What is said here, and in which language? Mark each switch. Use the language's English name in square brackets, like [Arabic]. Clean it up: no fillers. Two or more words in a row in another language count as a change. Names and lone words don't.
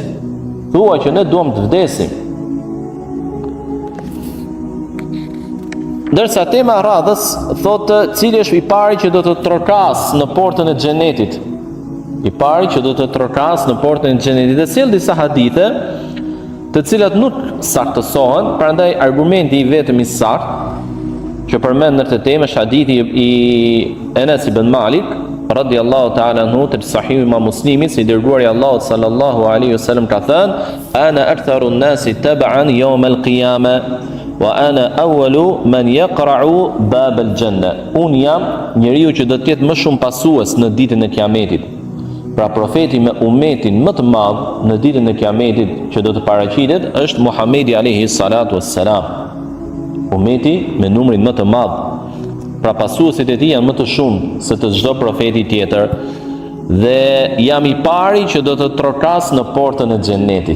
[Albanian] Thua që ne duam të vdesim. Ndërsa tema radhës thotë cili është i pari që do të trokas në portën e xhenetit. I pari që do të trokas në portën e xhenetit. Dhe sjell disa hadithe, të cilat nuk saktësohen, prandaj argumenti i vetëm i saktë që përmend në këtë temë është hadithi i Enes ibn Malik [Arabic] رضي الله تعالى عنه [Albanian] të sahih Imam Muslimit, se i dërguari i Allahut [Arabic] صلى الله عليه وسلم [Albanian] ka thënë: [Arabic] أنا أكثر الناس تبعا يوم القيامة وأنا أول من يقرع باب الجنة. [Albanian] Un jam njeriu që do të jetë më shumë pasues në ditën e Kiametit. Pra profeti me umetin më të madh në ditën e Kiametit që do të paraqitet është Muhamedi [Arabic] عليه الصلاة والسلام. [Albanian] Umeti me numrin më të madh. Pra pasuesit e tij janë më të shumë se të çdo profeti tjetër, dhe jam i pari që do të trokas në portën e xhenetit.